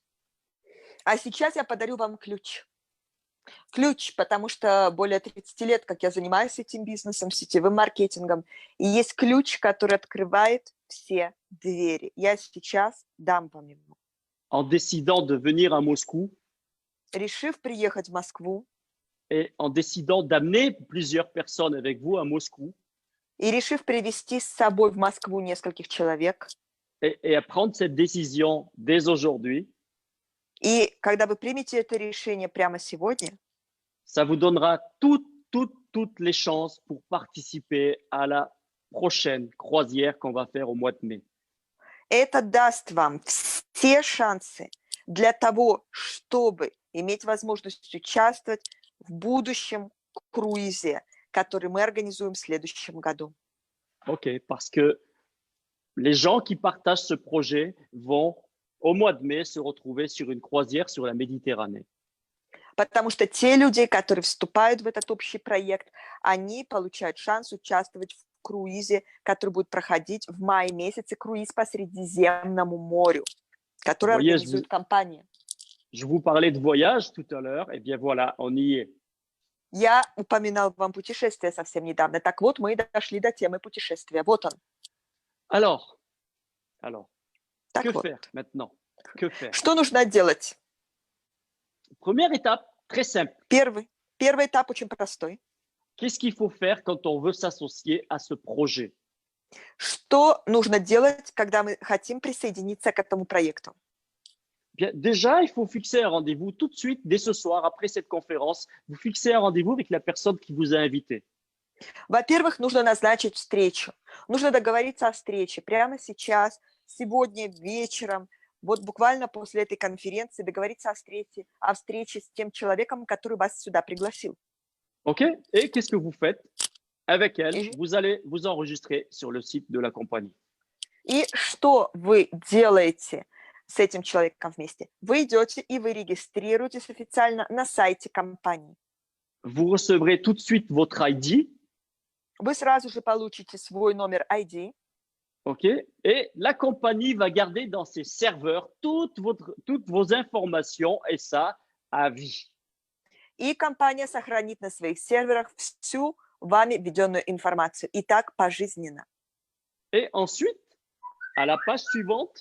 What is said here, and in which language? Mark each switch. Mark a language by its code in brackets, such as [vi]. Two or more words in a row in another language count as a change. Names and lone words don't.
[ru] А сейчас я подарю вам ключ. Ключ, потому что более 30 лет, как я занимаюсь этим бизнесом, сетевым маркетингом, и есть ключ, который открывает все двери. Я сейчас дам вам его. [fr] En décidant de venir à Moscou, [ru] решив приехать в Москву, [fr] et en décidant d'amener plusieurs personnes avec vous à Moscou, [ru] И решив привести с собой в Москву нескольких человек, [fr] et à prendre cette décision dès aujourd'hui, [ru] и когда вы примете это решение прямо сегодня, [fr] ça vous donnera toutes les chances pour participer à la prochaine croisière qu'on va faire au mois de mai. [ru] это даст вам все шансы для того, чтобы иметь возможность участвовать в будущем круизе, который мы организуем в следующем году. [fr] OK, parce que les gens qui partagent ce projet vont, au mois de mai, se retrouver sur une croisière sur la Méditerranée. [ru] Потому что те люди, которые вступают в этот общий проект, они получают шанс участвовать в круизе, который будет проходить в мае месяце, круиз по Средиземному морю, который организует компания. [fr] Je vous parlais de voyage tout à l'heure, et bien voilà, on y est. [ru] Я упоминал вам путешествие совсем недавно. Так вот, мы дошли до темы путешествия. Вот он. [fr] Alors, [ru] так [fr] que [ru] вот. [fr] faire maintenant? Que faire? [ru] Что нужно делать? [fr] Première étape, très simple. [ru] Первый этап очень простой. [fr] Qu'est-ce qu'il faut faire quand on veut s'associer à ce projet? [ru] Что нужно делать, когда мы хотим присоединиться к этому проекту? [fr] Bien, déjà, il faut fixer un rendez-vous tout de suite, dès ce soir, après cette conférence. Vous fixez un rendez-vous avec la personne qui vous a invité. [ru] Во-первых, нужно назначить встречу. Нужно договориться о встрече прямо сейчас, сегодня вечером, вот буквально после этой конференции договориться о встрече с тем человеком, который вас сюда пригласил. [fr] OK? Et qu'est-ce que vous faites avec elle? Vous allez vous enregistrer sur le site de la compagnie. [ru] И что вы делаете с этим человеком вместе? Вы идете и вы регистрируетесь официально на сайте компании. [fr] Vous recevrez tout de suite votre ID. [ru] Вы сразу же получите свой номер ID. [fr] OK? Et la compagnie va garder dans ses serveurs toutes vos informations et ça à vie. [ru] И компания сохранит на своих серверах всю вами введенную информацию. И так пожизненно. [fr] Et ensuite, à la page suivante,